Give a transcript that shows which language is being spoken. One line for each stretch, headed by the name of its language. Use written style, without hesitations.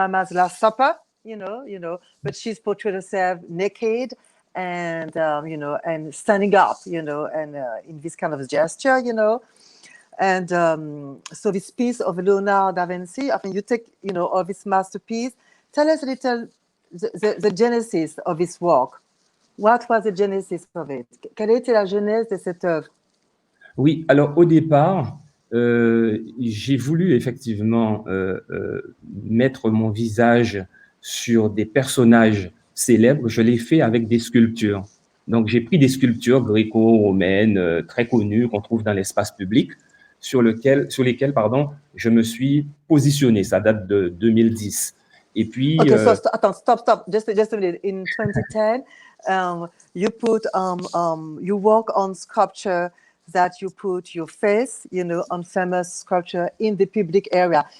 English: Last Supper, you know, but she's portrayed herself naked and you know, and standing up, you know, and in this kind of gesture, you know, and so this piece of Leonardo da Vinci. I mean, you take, you know, all this masterpiece. Tell us a little the genesis of this work. What was the genesis of it?
French: Quelle était la genèse de cette œuvre? Oui, alors au départ, j'ai voulu effectivement mettre mon visage sur des personnages célèbres. Je l'ai fait avec des sculptures. Donc j'ai pris des sculptures gréco-romaines très connues qu'on trouve dans l'espace public, sur lesquelles, pardon, je me suis positionné. Ça date de 2010. Et puis,
English: Okay, so stop. Just a minute. In 2010, you work on sculpture that you put your face, you know, on famous sculpture in the public area.